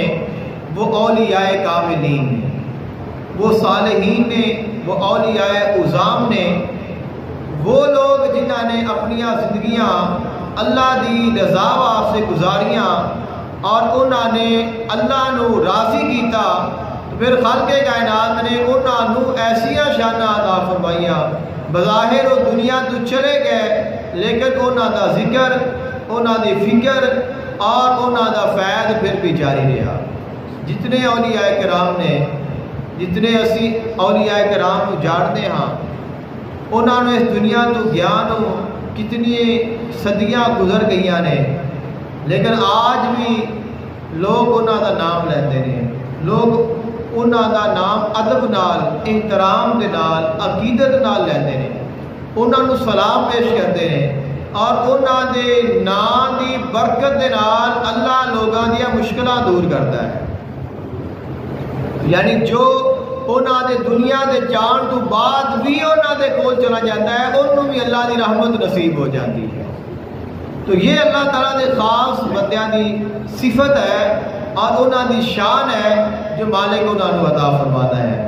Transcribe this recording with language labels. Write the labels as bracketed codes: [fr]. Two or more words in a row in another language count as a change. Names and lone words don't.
[ur] وہ اولیاء کاملین نے، وہ صالحین نے، وہ اولیاء عظام نے، وہ لوگ جنہاں نے [pa] اپنی زندگیاں اللہ دی رضا واسطے گزاریاں اور انہاں نے اللہ نو راضی کیتا، تو پھر خالق کائنات نے انہاں نو ایسیاں شاناں عطا فرمائیاں، بظاہر وہ دنیا تو چلے گئے لیکن انہاں دا ذکر، انہاں دی فکر اور انہاں دا فیض پھر بھی جاری رہا۔ جتنے اولیاء کرام نے، جتنے اسی اولیاء کرام کو جانتے ہاں، انہوں نے اس دنیا تو گیان کتنی صدیاں گزر گئی نے، [ur] لیکن آج بھی لوگ انہوں کا نام لیتے ہیں، [pa] لوگ انہاں دا نام ادب نال، احترام دے نال، عقیدت نال لیندے نے، انہاں نو [ur] سلام پیش کرتے ہیں، [pa] اور انہاں دے نام دی برکت دے نال اللہ لوگاں دیا مشکلات دور کرتا ہے۔ یعنی جو انہاں دے دنیا دے جان تو بعد بھی انہاں دے کول چلا جاتا ہے، انہوں بھی اللہ دی رحمت نصیب ہو جاتی ہے۔ تو یہ اللہ تعالیٰ دے خاص بندیاں دی صفت ہے اور انہاں دی شان ہے جو مالک انہاں نو عطا فرماتا ہے۔